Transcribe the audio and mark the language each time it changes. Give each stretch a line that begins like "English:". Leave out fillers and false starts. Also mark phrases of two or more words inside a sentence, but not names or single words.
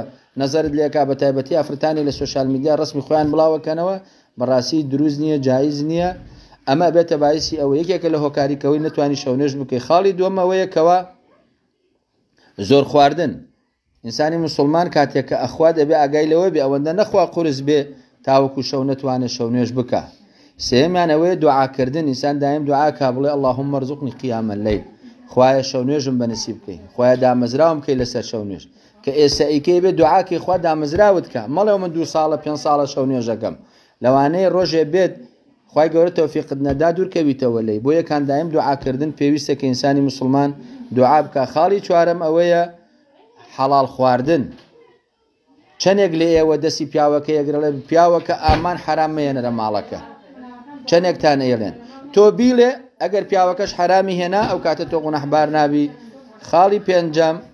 Central Kurdish: نەزەرت لێکا بە تایبەتی ئافرەتانی لە سۆشیال میدیا ڕسمی خۆیان بڵاوەکەنەوە بەڕاستی دروست نییە جایز نییە ئەمە بێتە باعیسی ئەوە یەکێکە لە هۆکاریکەوەی نەتوانی شەونێژ بکەی خاڵی دووەمەوەیەکەوە زۆر خواردن ئینسانی مسلمان کاتێک کە ئەخوا دەبێ ئاگای لەوە بێ ئەوەندە نەخوا قورس بێ تاوەکو شەو نەتوانێت شەونێژ بکە سێمیان ئەوەیە دوعاکردن ئینسان دایم دوعاکە بڵێ
Arabic: اللهم ارزقنی قیام
Central Kurdish: الليل خوایە شەونێژم بەنسیب بکەی خوایە دامەزراوم بکەی لەسەر شەونێژ کە ئێستا ئیکەی بێ دوعاکەی خوا دامەزراوت کە مەڵێ من 2 ساڵە 5 ساڵە شەونێژەکەم لەوانەیە ڕۆژێ بێت خوای گەورە تەوفیقت نەدا دوورکەویتەوە لێی بۆ یەکان دایم دوعاکردن پێویستە کە ئینسانی مسلمان دوعا بکە خاڵی چوارەم ئەوەیە حەڵال خواردن چەندێک لە ئێوە دەستی پیاوەکە یەگرڵێ پیاوەکە ئامان حرام مەیەنە لە ماڵەکە چەندێکتان ئێڵێن تۆ بیڵێ ئەگەر پیاوەکەش حرامی هێنا ئەو کاتە تۆ گونەحبار نابی خاڵی پێنجەم